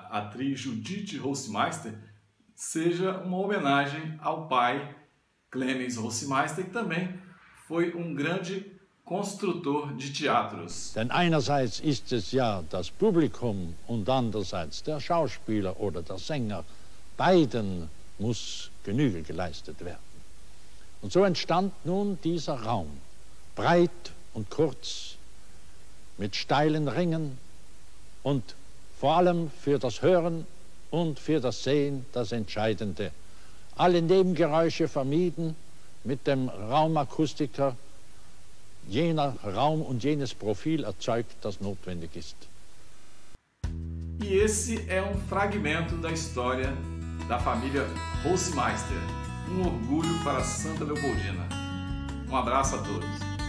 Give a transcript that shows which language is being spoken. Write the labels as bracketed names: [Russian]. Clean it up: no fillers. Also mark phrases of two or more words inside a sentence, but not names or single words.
[Portuguese] atriz Judith Hofmeister seja uma homenagem ao pai Clemens Hofmeister, que também foi um grande construtor de teatros. [German] Denn einerseits ist es ja das Publikum und andererseits der Schauspieler oder der Sänger. Beiden muss Genüge geleistet werden. Und so entstand nun dieser Raum, breit und kurz, mit steilen Ringen und vor allem für das Hören und für das Sehen das Entscheidende. Alle Nebengeräusche vermieden, mit dem Raumakustiker jener Raum und jenes Profil erzeugt, das notwendig ist. [Portuguese] E esse é um fragmento da história da família Hofmeister, um orgulho para Santa Leopoldina. Um abraço a todos.